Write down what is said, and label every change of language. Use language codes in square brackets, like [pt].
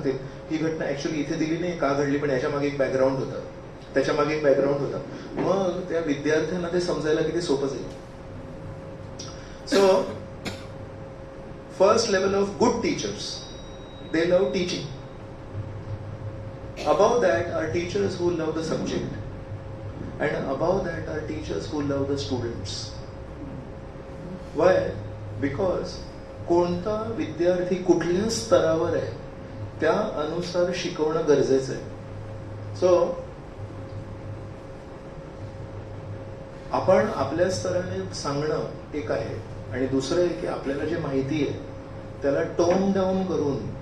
[mr] ते ही घटना ऍक्च्युअली इथे दिली नाही, का घडली, पण याच्या मागे एक बॅकग्राऊंड होता, त्याच्या मागे एक बॅकग्राऊंड होता। मग त्या विद्यार्थ्यांना ते समजायला किती सोपं जाईल। [en] So first level of good teachers, they love teaching. Above that are teachers who love the subject, and above that are teachers who love the students. Why? [mr] Because कोणता विद्यार्थी कुठल्या स्तरावर आहे त्या अनुसार शिकवणं गरजेचं आहे। सो आपण आपल्या स्तराने सांगणं एक आहे आणि दुसरं आहे की आपल्याला जे माहिती आहे त्याला टोन डाऊन करून